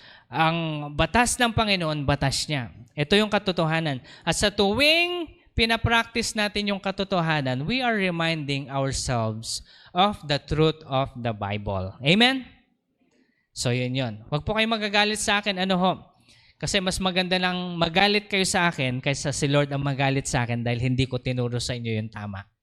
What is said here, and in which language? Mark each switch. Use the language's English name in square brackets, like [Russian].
[Filipino] Ang batas ng Panginoon, batas niya. Ito yung katotohanan. At sa tuwing pinapractice natin yung katotohanan, [English] we are reminding ourselves of the truth of the Bible. [Filipino] Amen? So yun. Huwag po kayo magagalit sa akin. Ano ho? Kasi mas maganda lang magalit kayo sa akin kaysa si Lord ang magalit sa akin dahil hindi ko tinuro sa inyo yung tama.